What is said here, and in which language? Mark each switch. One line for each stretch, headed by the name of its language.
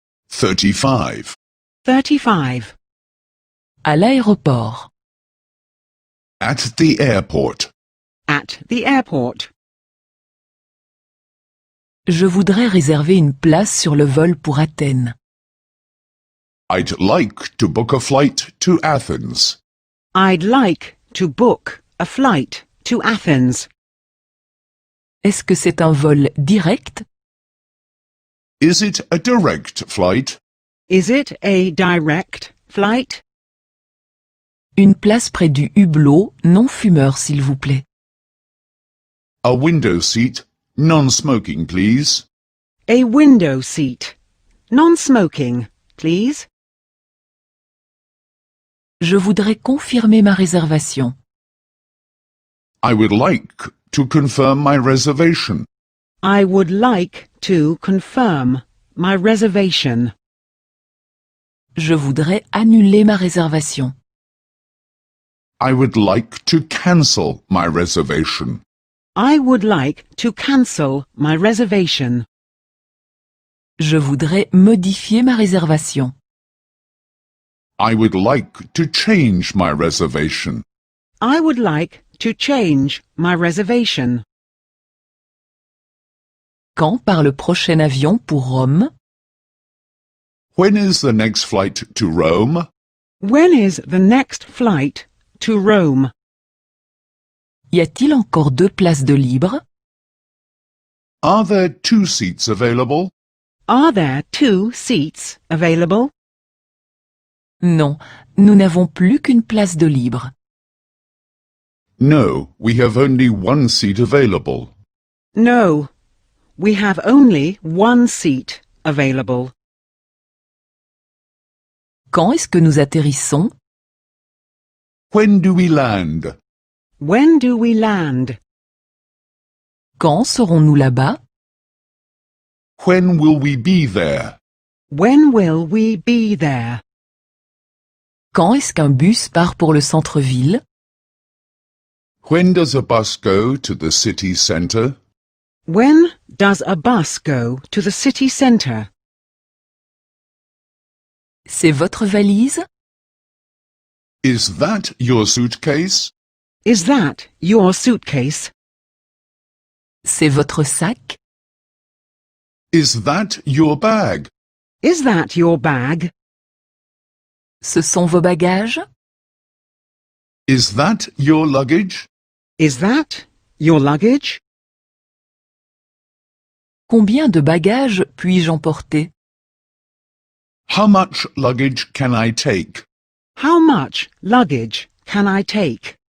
English: 35. 35.
French: À l'aéroport.
English: At the airport. At the airport.
French: Je voudrais réserver une place sur le vol pour Athènes.
English: I'd like to book a flight to Athens. I'd like to book a flight to Athens.
French: Est-ce que c'est un vol direct?
English: Is it a direct flight? Is it a direct flight?
French: Une place près du hublot non fumeur, s'il vous plaît.
English: A window seat, non-smoking, please. A window seat. Non-smoking, please.
French: Je voudrais confirmer ma réservation.
English: I would like to confirm my reservation. I would like to confirm my reservation.
French: Je voudrais annuler ma réservation.
English: I would like to cancel my reservation. I would like to cancel my reservation.
French: Je voudrais modifier ma réservation.
English: I would like to change my reservation. I would like to change my reservation.
French: Quand part le prochain avion pour Rome?
English: When is the next flight to Rome? When is the next flight to Rome?
French: Y a-t-il encore 2 places de libre?
English: Are there 2 seats available? Are there 2 seats available?
French: Non, nous n'avons plus qu'une place de libre.
English: No, we have only 1 seat available. No, we have only 1 seat available.
French: Quand est-ce que nous atterrissons?
English: When do we land? When do we land?
French: Quand serons-nous là-bas?
English: When will we be there? When will we be there?
French: Quand est-ce qu'un bus part pour le centre-ville?
English: When does a bus go to the city centre? When does a bus go to the city centre?
French: C'est votre valise?
English: Is that your suitcase? Is that your suitcase?
French: C'est votre sac?
English: Is that your bag? Is that your bag?
French: Ce sont vos bagages?
English: Is that your luggage? Is that your luggage?
French: Combien de bagages puis-je emporter?
English: How much luggage can I take? How much luggage can I take?